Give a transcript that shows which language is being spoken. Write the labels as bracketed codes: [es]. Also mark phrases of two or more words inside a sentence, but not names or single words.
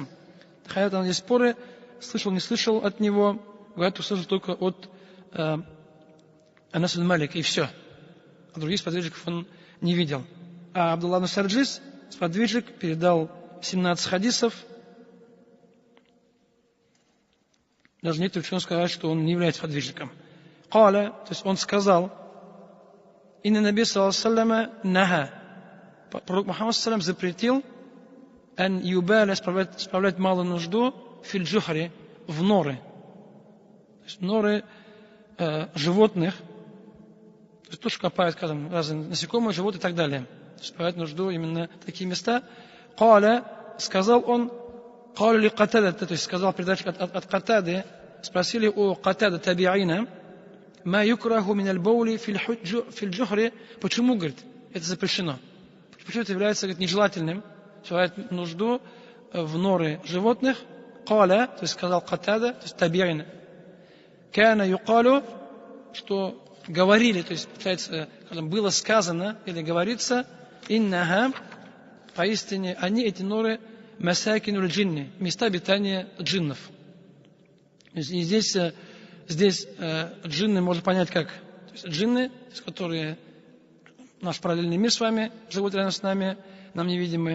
[ru] Хотя там есть споры, слышал, не слышал от него, говорят, услышал только от Анас ибн Малик, и все. А других сподвижников он не видел. А Абдулла ибн Сарджис, сподвижник, передал 17 хадисов. Даже некоторые ученые сказали, что он не является сподвижником. Каля, то есть он сказал, [ar] إن النبي صلى الله نهى, [ru] пророк Мухаммад саллаллаху запретил [ar] أن يبال, [ru] справлять малую нужду [ar] في الجحر, [ru] в норы. То есть норы животных, то есть тоже копают, скажем, разные насекомые, животные и так далее. То есть справлять нужду именно такие места. Каля, сказал он, [ar] قيل لقتادة, [ru] то есть сказал передатчик от Катады, спросили у Катада табиина, [ar] ما يكره من البول في الجحر, [ru] почему, говорит, это запрещено? Почему это является, говорит, нежелательным, совершать нужду в норе животных? Каля, то есть сказал Катада, то есть табиина. [ar] كان يقال, [ru] что говорили, то есть, получается, было сказано или говорится, иннаха, поистине, они, эти норы, [ar] مساكن الجن, [ru] места обитания джиннов. И здесь джинны можно понять как, то есть джинны, которые наш параллельный мир с вами, живут рядом с нами, нам невидимы.